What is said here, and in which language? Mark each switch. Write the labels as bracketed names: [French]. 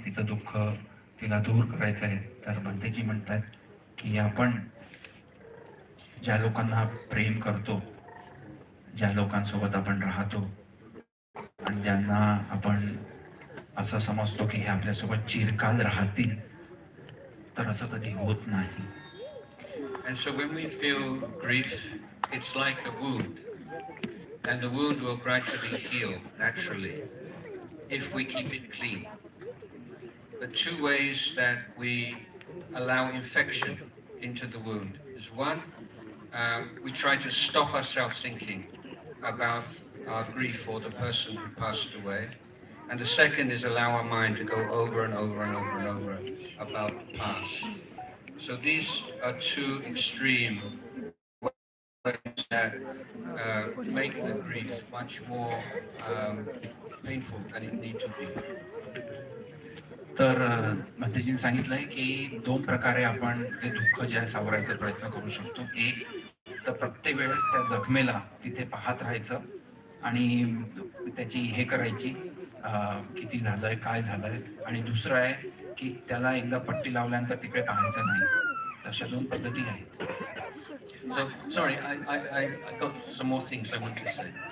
[Marathi] तिचं दुःख तिला दूर करायचं आहे. तर भंतेजी म्हणतात की आपण ज्या लोकांना प्रेम करतो, ज्या लोकांसोबत आपण राहतो आणि ज्यांना आपण असं समजतो की हे आपल्यासोबत चिरकाल राहतील, तर असं कधी होत नाही. [English] And so when we feel grief, it's like a wound, and the wound will gradually heal naturally if we keep it clean. The two ways that we allow infection into the wound is one, we try to stop ourselves thinking about our grief for the person who passed away, and the second is allow our mind to go over and over and over and over about the past. So these are two extreme ways that make the grief much more painful than it needs to be. [Marathi] तर भंतेजींनी सांगितलंय की दोन प्रकारे आपण ते दुःख जे आहे सावरायचा प्रयत्न करू शकतो. एक तर प्रत्येक वेळेस त्या जखमेला तिथे पाहत राहायचं आणि त्याची हे करायची किती झालंय काय झालंय, आणि दुसरं आहे की त्याला एकदा पट्टी लावल्यानंतर तिकडे पाहायचं नाही. तशा दोन पद्धती आहेत. [English] So, sorry, I got some more things I want to say.